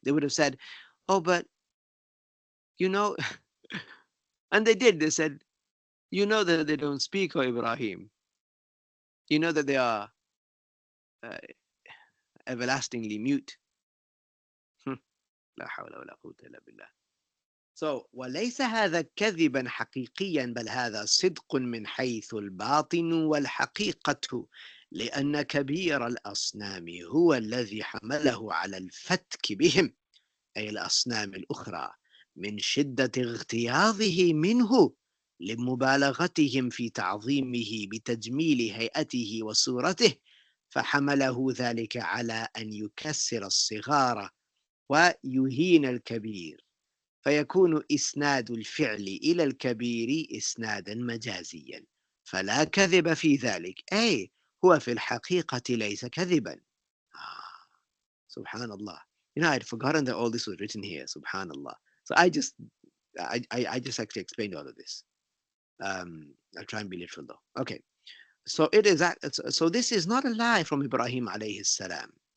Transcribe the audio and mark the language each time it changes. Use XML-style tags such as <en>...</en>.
<en>They would have said, oh, but you know, and they did. They said, you know that they don't speak, O Ibrahim. You know that they are uh, everlastingly mute.</en> <ar>لا حول ولا قوة إلا بالله. So, وليس هذا كذبا حقيقيا بل هذا صدق من حيث الباطن والحقيقة لأن كبير الأصنام هو الذي حمله على الفتك بهم أي الأصنام الأخرى من شدة اغتياظه منه لمبالغتهم في تعظيمه بتجميل هيئته وصورته فحمله ذلك على أن يكسر الصغار ويهين الكبير فيكون إسناد الفعل إلى الكبير إسنادا مجازيا فلا كذب في ذلك أي هو في الحقيقة ليس كذبا. سبحان الله.</ar> <en>I'd forgotten that all this was written here. Subhanallah. So I just actually explained all of this. I'll try and be literal though. Okay. So so this is not a lie from Ibrahim alayhi salam.</en>